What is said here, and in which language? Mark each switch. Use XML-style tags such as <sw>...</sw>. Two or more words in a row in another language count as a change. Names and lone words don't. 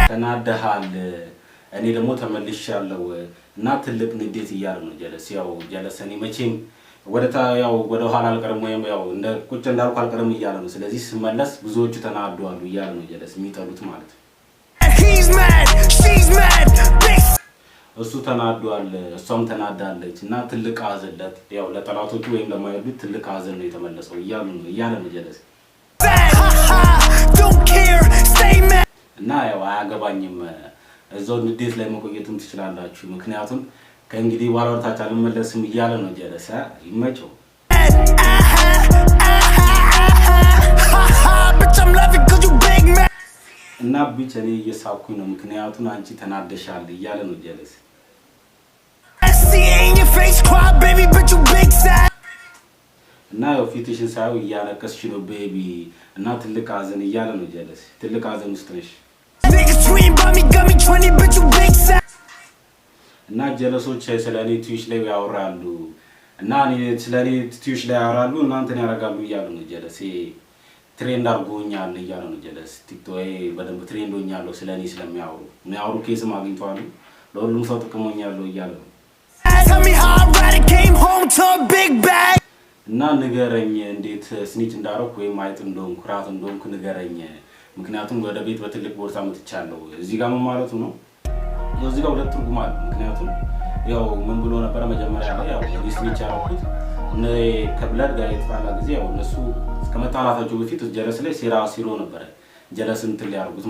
<am>ተናደሃል እኔ ደግሞ ተመልሻለሁ እና ትልቅ ንዴት እያለ ነው ጀለስ። ያው ጀለስ እኔ መቼም ወደ ኋላ አልቀርም ወይም ያው እንደ ቁጭ እንዳልኩ አልቀርም እያለ ነው። ስለዚህ ስመለስ ብዙዎቹ ተናደዋል እያለ ነው ጀለስ የሚጠሉት ማለት ነው።</am> <en>He's mad, she's mad, big</en> <am>እሱ ተናደዋል እሷም ተናዳለች እና ትልቅ ሀዘን ያው ለጠላቶቹ ወይም ለማይወዱት ትልቅ ሀዘን ነው የተመለሰው እያለ ነው ጀለስ።</am> <en>don't care, stay mad.</en> <am>እና ያው አያገባኝም እዛው ንዴት ላይ መቆየትም ትችላላችሁ ምክንያቱም ከእንግዲህ በኋላ ወርታች አልመለስም እያለ ነው ጀለስ። ይመቸው</am> <en>Bitch, I'm laughing 'cause you big mad.</en> <am>እና ብቻ እኔ እየሳኩኝ ነው ምክንያቱም አንቺ ተናደሻል እያለ ነው ጀለስ።</am> <en>See in your face cry, baby, but you big sad.</en> <am>እና ያው ፊትሽን ሳይው እያለቀስሽ ነው ቤቢ እና ትልቅ ሀዘን እያለ ነው ጀለስ። ትልቅ ሀዘን ውስጥ ነሽ</am> <en>Niggas tweeting about me, got me 20, but you big sad.</en> <am>እና ጀለሶች ስለኔ ትዊች ላይ ያወራሉ እና እኔ ስለኔ ትዊች ላይ ያወራሉ እናንተን ያረጋሉ እያለ ነው ጀለስ። ትሬንድ አድርጎኛል እያለ ነው ጀለስ። ቲክቶክ በደንብ ትሬንድ ሆኛለሁ ስለኔ ስለሚያወሩ ኬስም አግኝተዋል ለሁሉም ሰው ጥቅሞኛለሁ እያለ ነው።</am> <en>Tell me how I ride, came home to a big bag.</en> <am>እና ንገረኝ እንዴት ስኒች እንዳረኩ ወይም አይጥ እንደሆንኩ ራት እንደሆንኩ ንገረኝ ምክንያቱም ወደ ቤት በትልቅ ቦርሳ መጥቻለሁ። እዚህ ጋር ምን ማለቱ ነው? ያው እዚህ ጋር ሁለት ትርጉም አለ። ምክንያቱም ያው ምን ብሎ ነበር መጀመሪያ ላይ ያው ስኒች ያረኩት ከብለድ ጋር የተጣላ ጊዜ ያው እነሱ ከመጣላታቸው በፊት ጀለስ ላይ ሴራ ሲሮ ነበር ጀለስ እንትን ሊያርጉት</am>